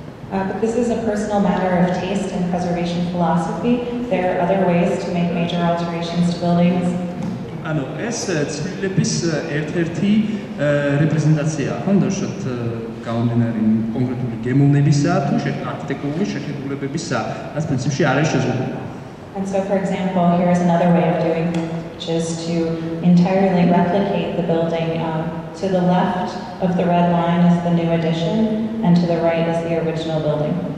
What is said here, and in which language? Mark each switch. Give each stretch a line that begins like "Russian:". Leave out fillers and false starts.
English: But this is a personal matter of taste and preservation philosophy. There are other ways to make major alterations to buildings.
Georgian: ანუ ეს ცვლილების ერთ-ერთი რეპრეზენტაცია, ხო, დავუშვათ გამომდინარე კონკრეტული გემოვნებისა თუ არქიტექტურული შეხედულებებისა, რაც პრინციპში არ არის შეზღუდული.
English: And so, for example, here's another way of doing it, which is to entirely replicate the building. To the left of the red line is the new addition, and to the right is the original building.